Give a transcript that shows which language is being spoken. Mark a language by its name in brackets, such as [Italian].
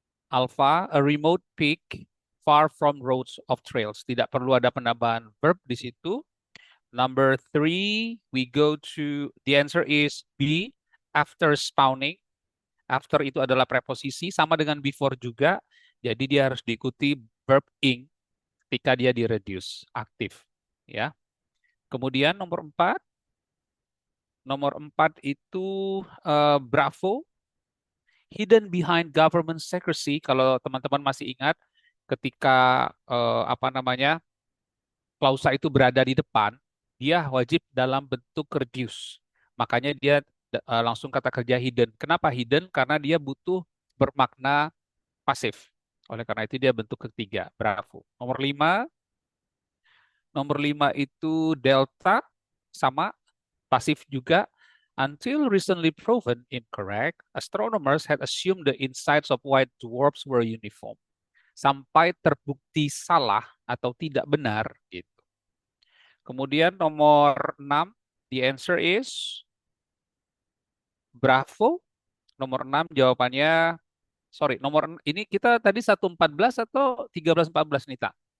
[English] Alpha, a remote peak far from roads of trails. [Indonesian] Tidak perlu ada penambahan verb di situ. [English] Number 3, we go to, the answer is B, after spawning. [Indonesian] After itu adalah preposisi, sama dengan before juga. Jadi dia harus diikuti verb ing ketika dia di-reduce, aktif. Ya. Kemudian nomor 4. Nomor 4 itu bravo. [English] Hidden behind government secrecy. [Indonesian] Kalau teman-teman masih ingat, ketika klausa itu berada di depan, dia wajib dalam bentuk reduce. Makanya dia langsung kata kerja hidden. Kenapa hidden? Karena dia butuh bermakna pasif. Oleh karena itu dia bentuk ketiga, bravo. Nomor 5 itu delta, sama, pasif juga. [English] Until recently proven incorrect, astronomers had assumed the insides of white dwarfs were uniform. [Indonesian] Sampai terbukti salah atau tidak benar, gitu. Kemudian nomor 6, [English] the answer is bravo. [Indonesian] Nomor 6 jawabannya, ini kita tadi 114 atau 1314 Nita?